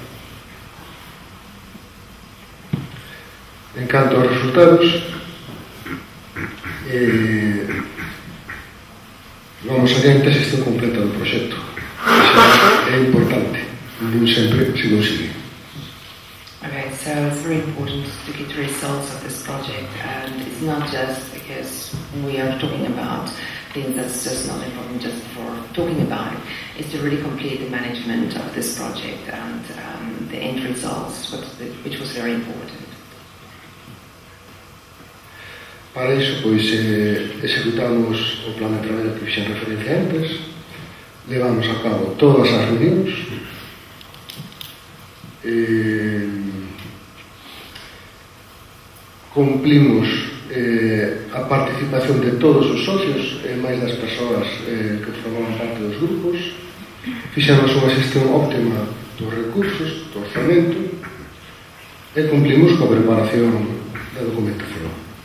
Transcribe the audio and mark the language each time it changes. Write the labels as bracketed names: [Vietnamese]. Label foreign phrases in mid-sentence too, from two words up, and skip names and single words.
[Galician] En canto aos resultados, vamos adiante se estou completo do proxecto. Iso é importante, non sempre se consigue. [English] Okay, so it's very important to get the results of this project, and it's not just because we are talking about things that's just not important just for talking about it. It's to really complete the management of this project and the end results, which was very important. [Galician] Para iso, pois, executamos o plan de traballo que fixen referencia antes, levamos a cabo todas as reunións, cumplimos a participación de todos os socios e máis das persoas que formaban parte dos grupos, fixemos unha xestión óptima dos recursos, do orzamento e cumplimos coa preparación da documentación.